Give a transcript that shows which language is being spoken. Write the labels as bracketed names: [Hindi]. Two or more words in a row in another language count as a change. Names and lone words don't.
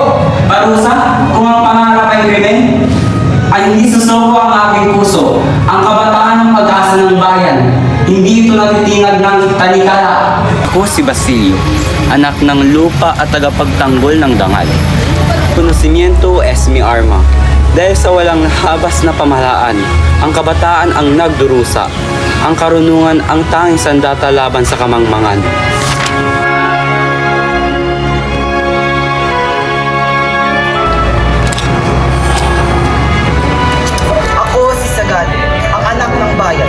[Filipino] Parusa, kung ang pangarap ay krimen, ay hindi susuko ang aking puso. Ang kabataan ng pag-asa ng bayan, hindi ito natitingag ng talikala. Ako si Basilio, anak ng lupa at tagapagtanggol ng dangal. [Spanish] Konocimiento es mi arma. [Filipino] Dahil sa walang habas na pamahalaan, ang kabataan ang nagdurusa. Ang karunungan ang tanging sandata laban sa kamangmangan. Ako si Sagan, ang anak ng bayan.